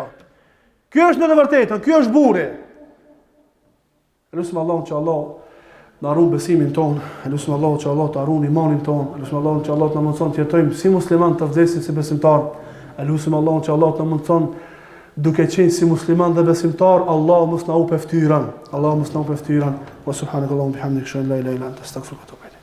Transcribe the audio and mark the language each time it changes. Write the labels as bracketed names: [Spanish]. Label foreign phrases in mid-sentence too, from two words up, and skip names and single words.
[Albanian] Ky është në të vërtetën, ky është burri. Lutim Allahun që Allah na ruan besimin ton, lutim Allahun që Allah të ruan imanin ton, lutim Allahun që Allah të na mëson të jetojmë si musliman të vdesim si besimtar, lutim Allahun që Allah të na mëson duke qenë si musliman dhe besimtar, Allahu mos na u peftyran. Allahu mos na u peftyran. [Arabic] وسبحانك اللهم وبحمدك، أشهد أن لا إله إلا أنت، أستغفرك وأتوب إليك.